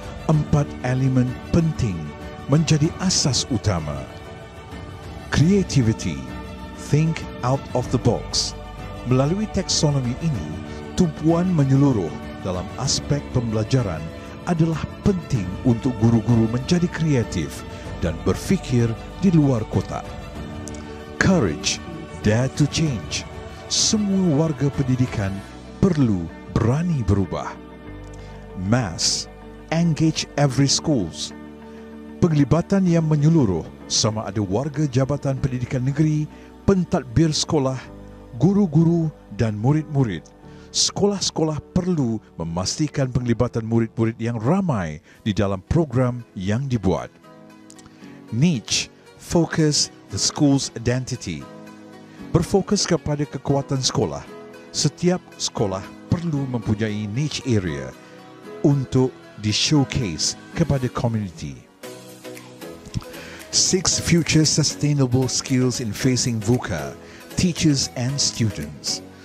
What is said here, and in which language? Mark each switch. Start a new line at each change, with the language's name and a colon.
Malay: 4 elemen penting menjadi asas utama.
English: Creativity, think out of the box.
Malay: Melalui taksonomi ini, tumpuan menyeluruh dalam aspek pembelajaran adalah penting untuk guru-guru menjadi kreatif dan berfikir di luar kotak.
English: Courage, dare to change.
Malay: Semua warga pendidikan perlu berani berubah.
English: Mass, engage every schools.
Malay: Penglibatan yang menyeluruh sama ada warga Jabatan Pendidikan Negeri, pentadbir sekolah, guru-guru dan murid-murid. Sekolah-sekolah perlu memastikan penglibatan murid-murid yang ramai di dalam program yang dibuat.
English: Niche, focus the school's identity.
Malay: Berfokus kepada kekuatan sekolah. Setiap sekolah perlu mempunyai niche area untuk di-showcase kepada komuniti.
English: 6 future sustainable skills in facing VUCA, teachers and students.